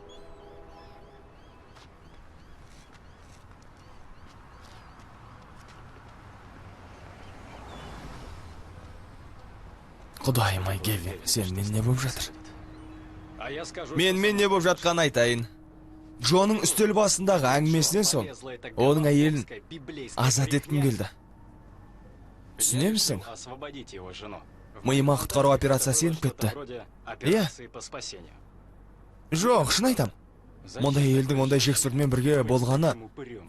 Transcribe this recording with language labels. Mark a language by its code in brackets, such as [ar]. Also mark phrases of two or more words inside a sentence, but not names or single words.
[kk] Құдайым ай, Гевин, сенмен не болып жатыр? Мен не болып жатқан айтайын. Джоның үстел басындағы әңгімесінен соң, оның әйелін азат еткім келді. Түсінемісің? [ru] Освободите его жену. [kk] Миыма құтқару операциясы еніп кетті. [ru] Вроде операции по спасению. [kk] Жоқ, шын айтам. Мұндай елдің ондай жексұрмен бірге болғаны [ru] Этим упырем.